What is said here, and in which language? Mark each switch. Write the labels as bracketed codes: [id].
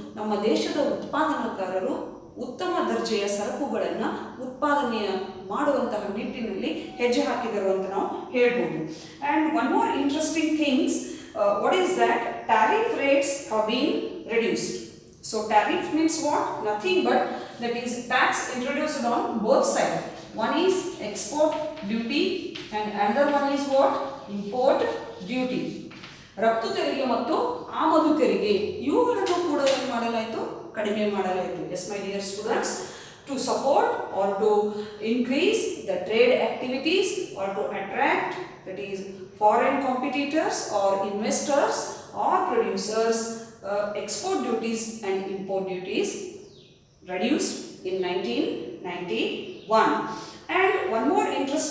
[kn] ನಮ್ಮ ದೇಶದ ಉತ್ಪಾದನಾಕಾರರು ಉತ್ತಮ ದರ್ಜೆಯ ಸರಕುಗಳನ್ನು ಉತ್ಪಾದನೆ ಮಾಡುವಂತಹ ನಿಟ್ಟಿನಲ್ಲಿ ಹೆಜ್ಜೆ ಹಾಕಿದರು ಅಂತ ನಾವು ಹೇಳ್ಬೋದು. [en] And one more interesting things, what is that? Tariff rates have been reduced. So tariff means what? Nothing but that is tax introduced on both sides. One is export duty and another one is what? Import duty. [kn] ರಫ್ತು ತೆರಿಗೆ ಮತ್ತು ಆಮದು ತೆರಿಗೆ ಇವುಗಳನ್ನು ಕೂಡ ಏನು ಮಾಡಲಾಯಿತು? ಕಡಿಮೆ ಮಾಡಲಾಯಿತು. [en] Yes my dear students, to support or to increase the trade activities or to attract, that is foreign competitors or investors or producers, export duties and import duties reduced in 1991. And one more interesting